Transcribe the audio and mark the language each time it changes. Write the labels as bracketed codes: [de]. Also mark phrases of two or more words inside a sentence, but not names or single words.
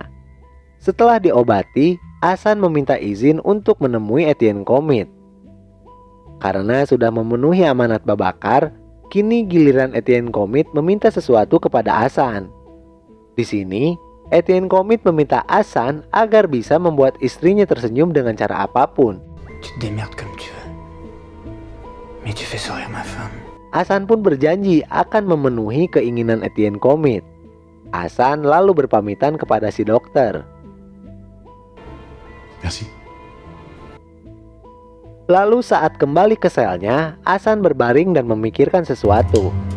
[id] Setelah diobati, Hasan meminta izin untuk menemui Etienne Comite. Karena sudah memenuhi amanat Babakar, kini giliran Etienne Comite meminta sesuatu kepada Hasan. Di sini, Etienne Comite meminta Hasan agar bisa membuat istrinya tersenyum dengan cara apapun. [fr] Tu te démerdes comme tu veux. Mais tu fais sourire ma femme. [id] Hasan pun berjanji akan memenuhi keinginan Etienne Comite. Hasan lalu berpamitan kepada si dokter. Merci. Lalu saat kembali ke selnya, Hasan berbaring dan memikirkan sesuatu.